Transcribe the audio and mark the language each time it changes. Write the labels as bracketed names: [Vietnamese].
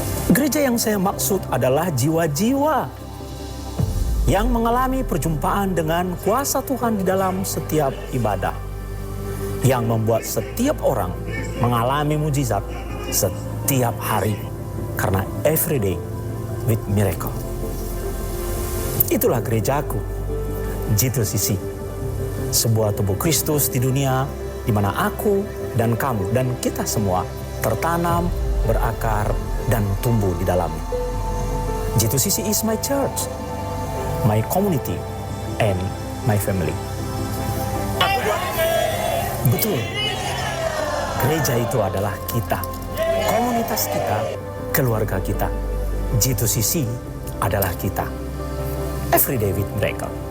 [Indonesian] Gereja yang saya maksud adalah jiwa-jiwa yang mengalami perjumpaan dengan kuasa Tuhan di dalam setiap ibadah, yang membuat setiap orang mengalami mujizat setiap hari, karena [English] everyday with miracle. [Indonesian] Itulah gerejaku, G2CC, sebuah tubuh Kristus di dunia di mana aku dan kamu dan kita semua tertanam, berakar, dan tumbuh di dalamnya. [English] G2CC is my church, my community, and my family. [Indonesian] Betul, gereja itu adalah kita, komunitas kita, keluarga kita. G2CC adalah kita. [English] Everyday with Miracle.